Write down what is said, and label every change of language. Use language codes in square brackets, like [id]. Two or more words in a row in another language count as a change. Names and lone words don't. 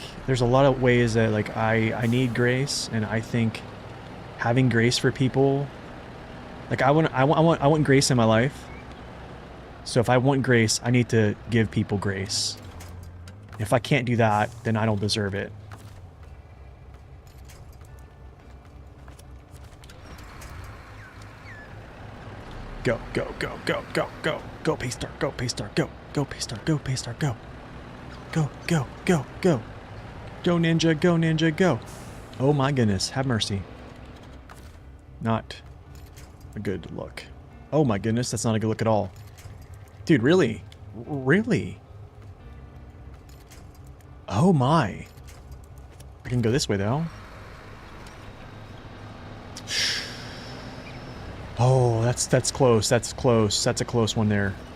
[en] There's a lot of ways that, like, I need grace. And I think having grace for people... Like, I want grace in my life. So if I want grace, I need to give people grace. If I can't do that, then I don't deserve it. Go, go, go, go, go, go. Go, Paystar, go, Paystar, go. Go, Paystar, go, Paystar, go. Go, go, go, go. Go, Ninja, go. Oh my goodness, have mercy. Not a good look. Oh my goodness, that's not a good look at all. Dude, really? Really? Oh my. I can go this way though. Oh, that's close. That's close. That's a close one there.